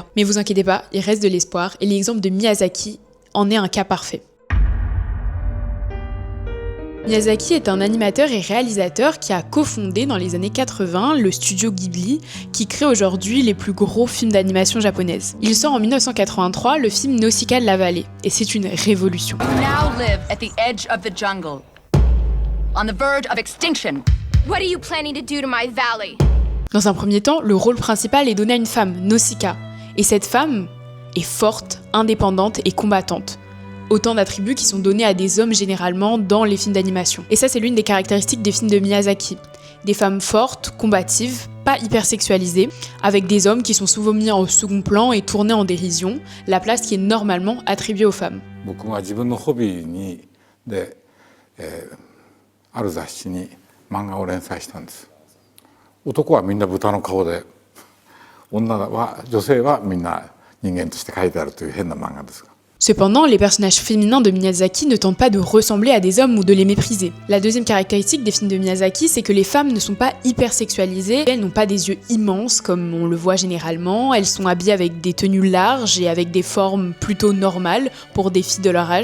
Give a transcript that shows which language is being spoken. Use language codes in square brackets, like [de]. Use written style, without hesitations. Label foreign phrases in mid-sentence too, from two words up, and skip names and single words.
[fr] Mais vous inquiétez pas, il reste de l'espoir et l'exemple de Miyazaki en est un cas parfait. Miyazaki est un animateur et réalisateur qui a cofondé dans les années 80 le studio Ghibli, qui crée aujourd'hui les plus gros films d'animation japonaises. Il sort en 1983 le film Nausicaa de la vallée, et c'est une révolution. [en] Now live at the edge of the jungle. On the verge of extinction. What are you planning to do to my valley? [fr] Dans un premier temps, le rôle principal est donné à une femme, Nausicaa. Et cette femme est forte, indépendante et combattante. Autant d'attributs qui sont donnés à des hommes généralement dans les films d'animation. Et ça, c'est l'une des caractéristiques des films de Miyazaki. Des femmes fortes, combatives, pas hyper sexualisées, avec des hommes qui sont souvent mis au second plan et tournés en dérision, la place qui est normalement attribuée aux femmes. [ja] ある雑誌に漫画を連載したんです。男はみんな豚の顔で、女性はみんな人間として描いてあるという変な漫画ですが。 [fr] Cependant, les personnages féminins de Miyazaki ne tentent pas de ressembler à des hommes ou de les mépriser. La deuxième caractéristique des films de Miyazaki, c'est que les femmes ne sont pas hyper sexualisées, elles n'ont pas des yeux immenses comme on le voit généralement, elles sont habillées avec des tenues larges et avec des formes plutôt normales pour des filles de leur âge.